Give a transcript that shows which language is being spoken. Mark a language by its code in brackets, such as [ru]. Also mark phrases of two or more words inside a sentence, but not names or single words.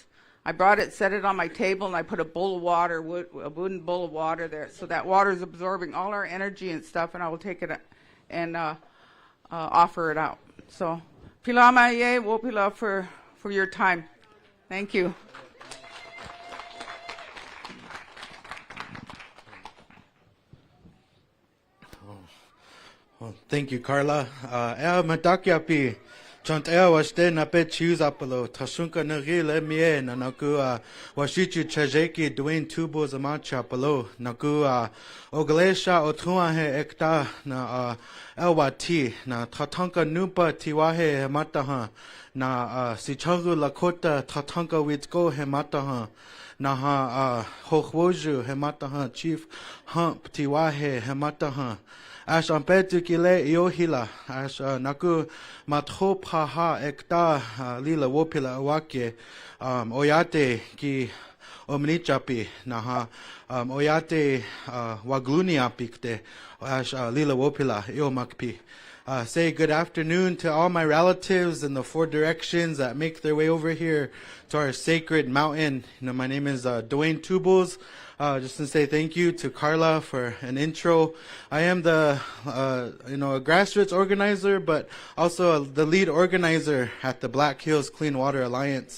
[en] I brought it, set it on my table, and I put a bowl of water, a wooden bowl of water there, so that water is absorbing all our energy and stuff, and I will take it and offer it out. So, [lkt] pila ma'ye, wo pila [en] for your time. Thank you. Thank you, Carla. [lkt] Matakiapi. Chantea washte na pe choose apolo. Tashunka nagi le mie na naku washichu chajeki Dwayne Tubo zamacha apolo. Naku oglesha otua he ekta na elwati na tatanka nupa tiwahe hemataha na sichagu lakota tatanka witgo hemataha na hochwoju hemataha chief hump tiwahe hemataha. Ash ampetu kile iohila, ash naku matho paha ekta lila wopila awake oyate ki omnichapi naha oyate wagluniapikte ash lila wopila iomakpi. [en] Say good afternoon to all my relatives in the 4 directions that make their way over here to our sacred mountain. My name is Dwayne Tubles. Just to say thank you to Carla for an intro. I am the, a grassroots organizer, but also the lead organizer at the Black Hills Clean Water Alliance.